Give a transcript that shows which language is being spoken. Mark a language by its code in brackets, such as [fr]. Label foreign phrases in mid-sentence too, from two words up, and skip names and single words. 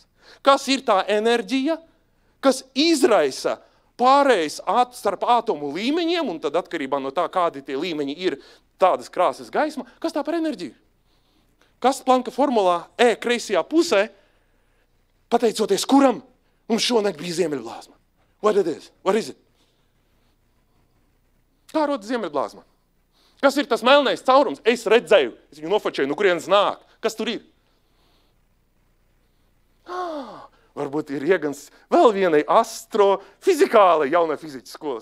[lv] Kas ir tā enerģija, kas izraisa pārējais starp atomu līmeņiem, un tad atkarībā no tā, kādi tie līmeņi ir tādas krāsas gaisma, kas tā par enerģiju? Kas Planka formulā kreisajā pusē, pateicoties kuram mums šonakt bija ziemeļblāzma? [en] What it is? What is it? [lv] Kā rodas ziemeļblāzma? Kas ir tas melnais caurums? Es redzēju, es viņu nofočēju, no kurienes nāk. Kas tur ir? Varbūt ir iegans vēl vienai astrofizikālai jaunai fizikas skolas.